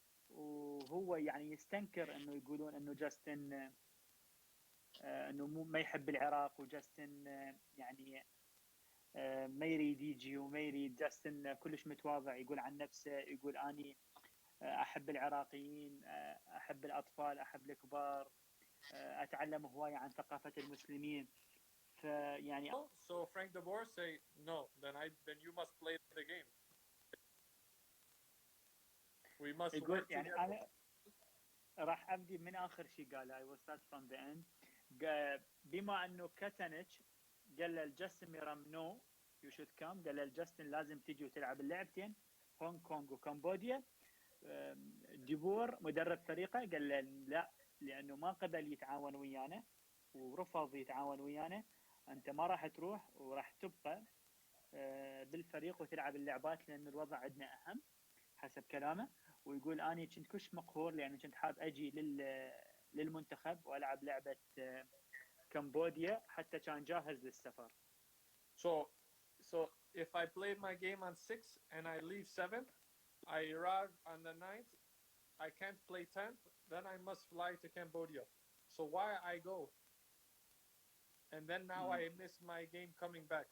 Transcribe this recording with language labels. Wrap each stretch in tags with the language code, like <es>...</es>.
<ar>وهو يعني يستنكر انه يقولون انه جاستن انه ما يحب العراق، وجاستن يعني ما يريد يجي وما يريد. جاستن كلش متواضع، يقول عن نفسه، يقول اني احب العراقيين، احب الاطفال، احب الكبار، اتعلم هوايه عن ثقافه المسلمين. فيعني</ar> <en>So Frank de Boer say no, then you must play the game. We must</en> <ar>يقول</ar> <en>work</en> <ar>يعني</ar> <en>together.</en> <ar>انا راح ابدي من اخر شيء قاله.</ar> <en>I will start from the end.</en> <ar>بما انه كاتانيتش قال لجاستن ميرام</ar> <en>no you should come,</en> <ar>قال لجاستن لازم تجي وتلعب اللعبتين، هونغ كونغ وكمبوديا. ديبور مدرب فريقه قال له لا، لانه ما قبل يتعاون ويانا ورفض يتعاون ويانا. انت ما راح تروح وراح تبقى بالفريق وتلعب اللعبات، لان الوضع عندنا اهم حسب كلامه. ويقول اني كنت كلش مقهور لاني كنت حاب اجي للمنتخب والعب لعبه كمبوديا، حتى كان جاهز للسفر.</ar> <en>So if I played my game on 6 and I leave 7, I arrive on the 9th, I can't play 10th, then I must fly to Cambodia. So why I go? And then now I miss my game coming back.</en>